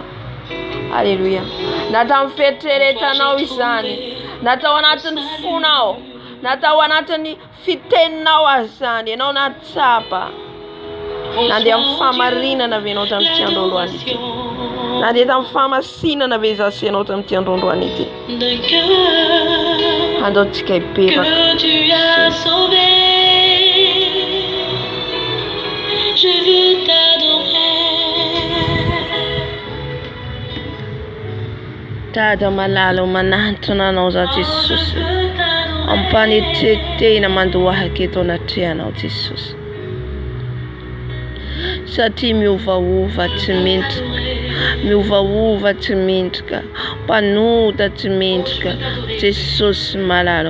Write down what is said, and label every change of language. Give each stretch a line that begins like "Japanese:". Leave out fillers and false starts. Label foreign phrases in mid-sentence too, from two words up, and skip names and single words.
Malagasy: Haleluya, natao fieritreretanao izany, natao anatin'ny fonao, natao anatin'ny fiteninao azy zany. Ianao nahatsapa, nandeha amin'ny fahamarinana ve ianao tamin'ity androandroany ity? Nandeha tamin'ny fahamasinana ve zasy ianao tamin'ity androandroany ity? Andaontsika hibebaka.
French: Je veux t'adorer.
Malagasy: Dada malala manantona anao za Jesosy, ampanitetehina mandoahaka eto anatrehanao Jesosy, satria miovaova tsy mendrika, miovaova tsy mendrika, mpanoda tsy mendrika Jesosy malala.